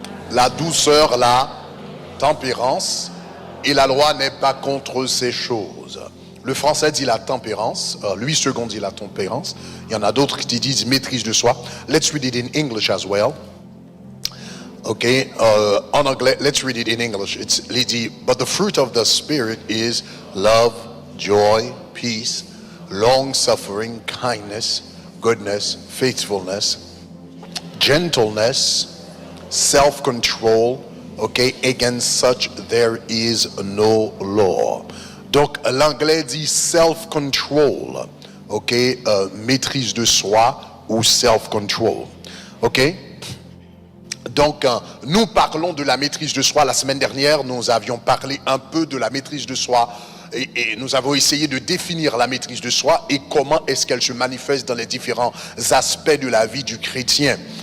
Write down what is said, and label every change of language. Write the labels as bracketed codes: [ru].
[fr] La douceur, la tempérance, et la loi n'est pas contre ces choses. Le français dit la tempérance, lui second dit la tempérance. Il y en a d'autres qui disent maîtrise de soi. [en] Let's read it in English as well. Okay, [fr] en anglais, [en] let's read it in English. It's dit, but the fruit of the Spirit is love, joy, peace, long-suffering, kindness, goodness, faithfulness, gentleness, self-control. Okay, against such there is no law. [fr] Donc l'anglais dit self-control. Ok, maîtrise de soi ou self-control. Ok. Donc, nous parlons de la maîtrise de soi. La semaine dernière, nous avions parlé un peu de la maîtrise de soi et nous avons essayé de définir la maîtrise de soi et comment est-ce qu'elle se manifeste dans les différents aspects de la vie du chrétien.